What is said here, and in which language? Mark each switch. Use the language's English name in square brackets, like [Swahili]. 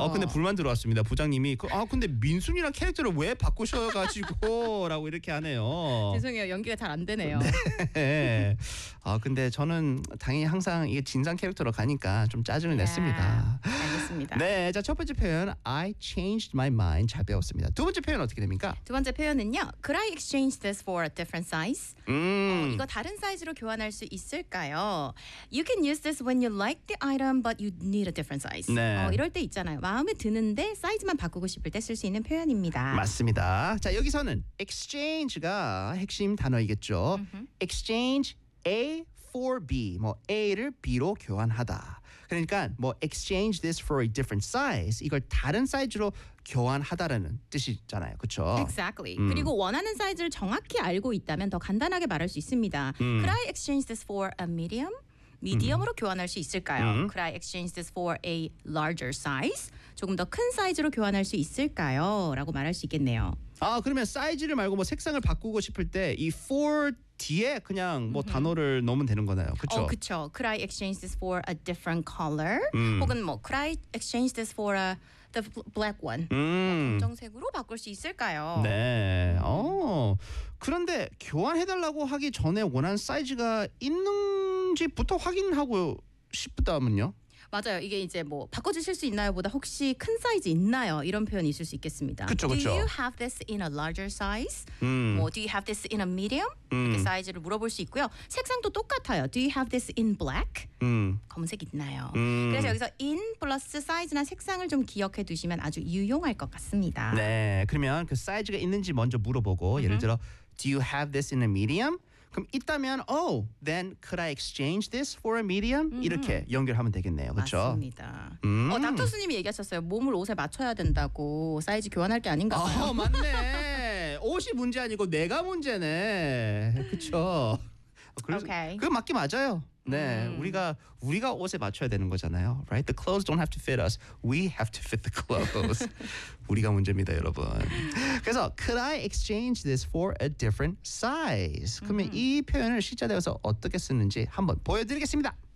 [Korean] 아 근데 불만 들어왔습니다. 부장님이 아 근데 민순이랑 캐릭터를 왜 바꾸셔가지고 라고 이렇게 하네요. 죄송해요. 연기가 잘 안 되네요. 네. 아 근데 저는 당연히 항상 이게 진상 캐릭터로 가니까 좀 짜증을 yeah. 냈습니다. 알겠습니다. 네. 자 첫 번째 표현 [English] I changed my mind [Korean] 잘 배웠습니다. 두 번째 표현 어떻게 됩니까? 두 번째 표현은요. [English] Could I exchange this for a different size? [Korean] 이거 다른 사이즈로 교환할 수 있을까요? [English] You can use this when you like the item, but you need a different size. [Korean] 네. 이럴 때 있잖아요. 마음에 드는데 사이즈만 바꾸고 싶을 때 쓸 수 있는 표현입니다. 맞습니다. 자 여기서는 exchange가 핵심 단어이겠죠. Mm-hmm. [English] Exchange A for B. [Korean] 뭐 A를 B로 교환하다. 그러니까 뭐 [English] exchange this for a different size. [Korean] 이걸 다른 사이즈로 교환하다라는 뜻이잖아요. 그렇죠? [English] Exactly. [Korean] 그리고 원하는 사이즈를 정확히 알고 있다면 더 간단하게 말할 수 있습니다. [English] Could I exchange this for a medium? [Korean] 미디엄으로 교환할 수 있을까요? [English] Could I exchange this for a larger size? [Korean] 조금 더 큰 사이즈로 교환할 수 있을까요? 라고 말할 수 있겠네요. 아, 그러면 사이즈를 말고 뭐 색상을 바꾸고 싶을 때 이 for 뒤에 그냥 뭐 mm-hmm. 단어를 넣으면 되는 거네요. 그렇죠? 그렇죠. [English] Could I exchange this for a different color? [Korean] 혹은 뭐 [English] could I exchange this for a the black one? [Korean] 검정색으로 바꿀 수 있을까요? 네. 그런데 교환해달라고 하기 전에 원하는 사이즈가 있는지부터 확인하고 싶다면요? 맞아요. 이게 이제 뭐 바꿔주실 수 있나요? 보다 혹시 큰 사이즈 있나요? 이런 표현이 있을 수 있겠습니다. 그렇죠. [English] Do you have this in a larger size? Do you have this in a medium? [Korean] 이렇게 사이즈를 물어볼 수 있고요. 색상도 똑같아요. [English] Do you have this in black? [Korean] 검은색 있나요? 그래서 여기서 in 플러스 사이즈나 색상을 좀 기억해 두시면 아주 유용할 것 같습니다. 네. 그러면 그 사이즈가 있는지 먼저 물어보고 예를 들어 [English] Do you have this in a medium? [Korean] 그럼 있다면 [English] oh, then could I exchange this for a medium? [Korean] 이렇게 연결하면 되겠네요. 그렇죠? 맞습니다. 닥터 스님이 얘기하셨어요. 몸을 옷에 맞춰야 된다고 사이즈 교환할 게 아닌가 봐요. 맞네. 옷이 문제 아니고 내가 문제네. 그렇죠? 그래서 okay. 그게 맞긴 맞아요. 네. 우리가 옷에 맞춰야 되는 거잖아요. [English] Right? The clothes don't have to fit us. We have to fit the clothes. [Korean] 우리가 문제입니다, 여러분. 그래서 [English] could I exchange this for a different size? [Korean] 그러면 이 표현을 실제되어서 어떻게 쓰는지 한번 보여 드리겠습니다.